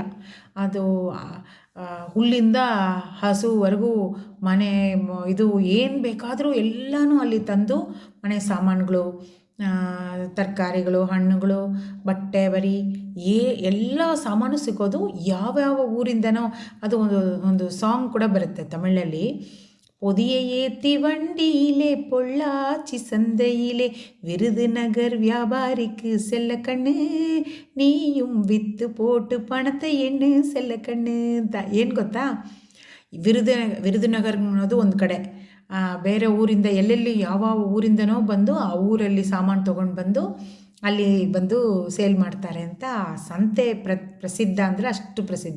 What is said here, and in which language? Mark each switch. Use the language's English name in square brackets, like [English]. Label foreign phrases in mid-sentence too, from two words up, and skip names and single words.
[Kannada] ಅದು ಹುಲ್ಲಿಂದ ಹಸುವರೆಗೂ ಮನೆ ಇದು ಏನು ಬೇಕಾದರೂ ಎಲ್ಲನೂ ಅಲ್ಲಿ ತಂದು ಮನೆ ಸಾಮಾನುಗಳು, ತರಕಾರಿಗಳು, ಹಣ್ಣುಗಳು, ಬಟ್ಟೆ ಬರಿ ಎಲ್ಲ ಸಾಮಾನು ಸಿಗೋದು. ಯಾವ್ಯಾವ ಊರಿಂದನೋ ಅದು ಒಂದು ಸಾಂಗ್ ಕೂಡ ಬರುತ್ತೆ ತಮಿಳಲ್ಲಿ. [Tamil] பொதியை ஏத்தி வண்டியிலே பொள்ளாச்சி சந்தையிலே விருதுநகர் வியாபாரிக்கு செல்ல கண்ணு நீயும் வித்து போட்டு பணத்தை எண்ணு செல்ல கண்ணு ಅಂತ. [Kannada] ಏನು ಗೊತ್ತಾ, ವಿರುದುನಗರ್ ಅನ್ನೋದು ಒಂದು ಕಡೆ, ಬೇರೆ ಊರಿಂದ ಎಲ್ಲೆಲ್ಲಿ ಯಾವ ಊರಿಂದನೋ ಬಂದು ಆ ಊರಲ್ಲಿ ಸಾಮಾನು ತೊಗೊಂಡು ಬಂದು ಅಲ್ಲಿ ಬಂದು ಸೇಲ್ ಮಾಡ್ತಾರೆ ಅಂತ. ಸಂತೆ ಪ್ರಸಿದ್ಧ ಅಂದರೆ ಅಷ್ಟು ಪ್ರಸಿದ್ಧ.